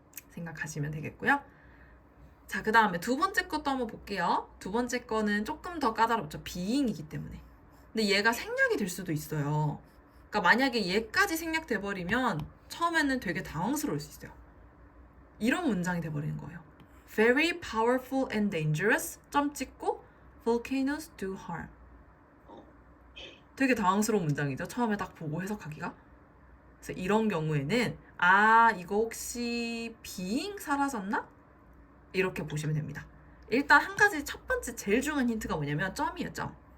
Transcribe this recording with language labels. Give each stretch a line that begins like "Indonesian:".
Korean: 생각하시면 되겠고요. 자, 그 다음에 두 번째 것도 한번 볼게요. 두 번째 거는 조금 더 까다롭죠. being이기 때문에. 근데 얘가 생략이 될 수도 있어요. 그러니까 만약에 얘까지 생략돼 버리면 처음에는 되게 당황스러울 수 있어요. 이런 문장이 돼버리는 거예요.
English: Very powerful and dangerous.
Korean: 점 찍고
English: volcanoes do harm.
Korean: 되게 당황스러운 문장이죠. 처음에 딱 보고 해석하기가. 그래서 이런 경우에는 이거 혹시 being 사라졌나? 이렇게 보시면 됩니다. 일단 한 가지 첫 번째 제일 중요한 힌트가 뭐냐면 점이에요. 점.